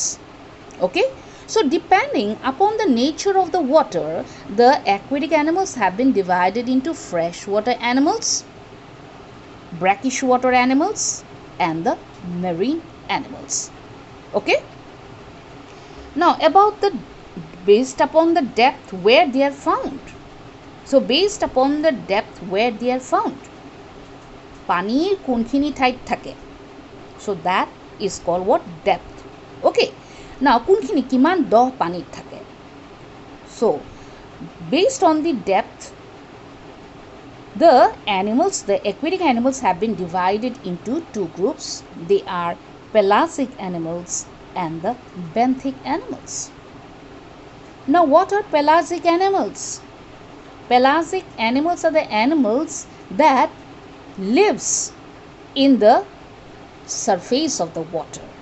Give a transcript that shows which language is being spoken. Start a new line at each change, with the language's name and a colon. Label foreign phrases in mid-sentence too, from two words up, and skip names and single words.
English: Okay, so depending upon the nature of the water, the aquatic animals have been divided into freshwater animals, brackish water animals, and the marine animals. Okay, now about the based upon the depth where they are found. So based upon the depth where they are found,
Assamese: পানিৰ কোনখিনি ঠাইত থাকে,
English: so that is called what? Depth. Okay, now
Assamese: কোনখিনি কিমান দ পানীত থাকে,
English: so based on the depth, the animals, the aquatic animals have been divided into 2 groups. They are pelagic animals and the benthic animals. Now what are pelagic animals? Pelagic animals are the animals that lives in the surface of the water.